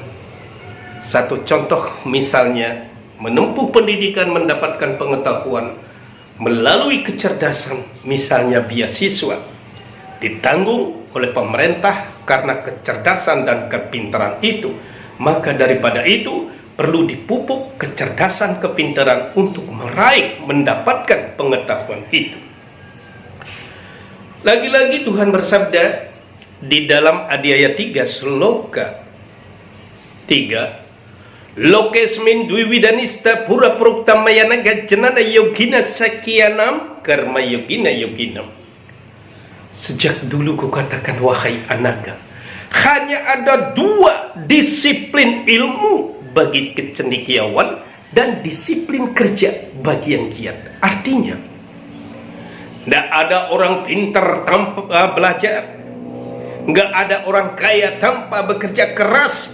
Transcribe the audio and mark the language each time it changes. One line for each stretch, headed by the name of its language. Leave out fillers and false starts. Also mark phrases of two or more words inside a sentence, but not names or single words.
Indonesian: Satu contoh misalnya, menempuh pendidikan, mendapatkan pengetahuan melalui kecerdasan, misalnya beasiswa ditanggung oleh pemerintah karena kecerdasan dan kepintaran itu. Maka daripada itu perlu dipupuk kecerdasan, kepintaran untuk meraih, mendapatkan pengetahuan itu. Lagi-lagi Tuhan bersabda di dalam Adiaya 3 Sloka 3,
Sanskrit: Lokesmin Dwiwidanista pura pruktamayana gajanana yogina sakianam karma yogina yoginam.
Indonesian: Sejak dulu kukatakan, wahai anaga, hanya ada 2 disiplin ilmu bagi kecendekiawan dan disiplin kerja bagi yang giat. Artinya, tidak ada orang pintar tanpa belajar, nggak ada orang kaya tanpa bekerja keras.